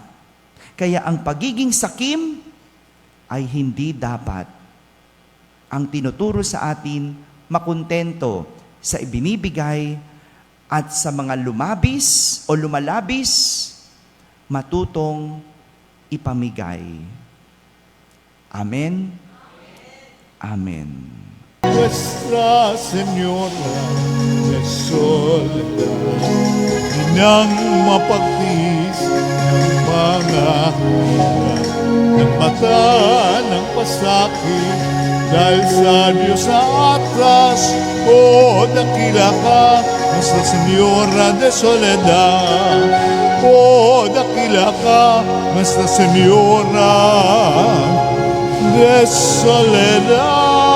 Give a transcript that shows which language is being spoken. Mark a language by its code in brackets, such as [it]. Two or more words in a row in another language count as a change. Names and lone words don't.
[tl] Kaya ang pagiging sakim ay hindi dapat. Ang tinuturo sa atin, makontento sa ibinibigay at sa mga lumabis o lumalabis, matutong ipamigay. Amen? Amen. [es] Nuestra Señora de Soledad, [tl] inang mapagtiis ng mga hirap, ng mata ng pasakit, dahil sa Diyos sa atas, dakila ka, [es] Nuestra Señora de Soledad, [tl] dakila ka, [es] Nuestra Señora de Soledad.